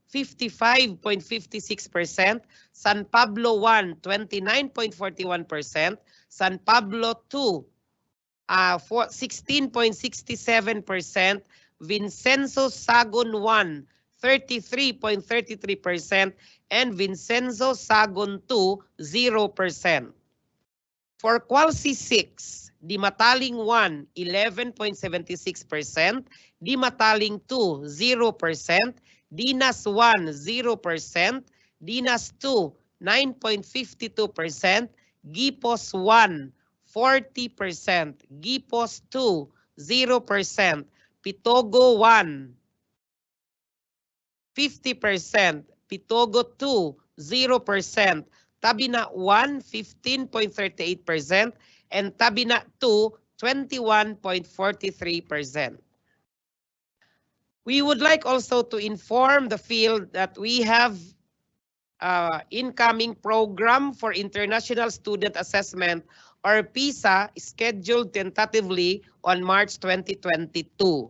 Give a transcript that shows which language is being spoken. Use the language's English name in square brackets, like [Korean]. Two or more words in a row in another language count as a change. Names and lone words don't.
[English] 55.56%, San Pablo 1, 29.41%, San Pablo 2, 16.67%, Vincenzo Sagon 1, 33.33%, and Vincenzo Sagon 2, 0%. For Qualcy 6, Dimataling 1, 11.76%, Dimataling 2, 0%, Dinas 1, 0%, Dinas 2, 9.52%, Gipos 1, 40%, Gipos 2, 0%, Pitogo 1, 50%. Pitogo 2, 0%. Tabina 1, 15.38%. And Tabina 2, 21.43%. We would like also to inform the field that we have incoming program for International Student Assessment or PISA scheduled tentatively on March 2022.